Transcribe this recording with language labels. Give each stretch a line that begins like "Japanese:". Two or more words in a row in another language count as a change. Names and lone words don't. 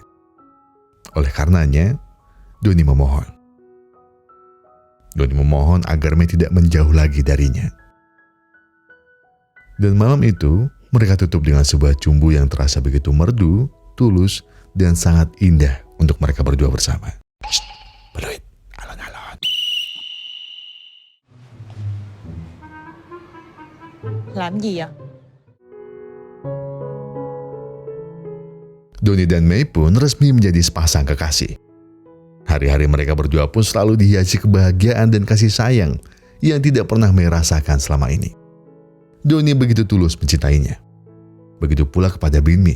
Indonesian: Oleh karenanya, Doni memohon agar Mei tidak menjauh lagi darinya. Dan malam itu, mereka tutup dengan sebuah cumbu yang terasa begitu merdu, tulus, dan sangat indah untuk mereka berdua bersama.
Javanese: Beluit, alon-alon.
Vietnamese: Làm gì à?
Indonesian: Doni dan Mei pun resmi menjadi sepasang kekasih. Hari-hari mereka berdua pun selalu dihiasi kebahagiaan dan kasih sayang yang tidak pernah Mei rasakan selama ini. Doni begitu tulus mencintainya. Begitu pula kepada Bin Mi.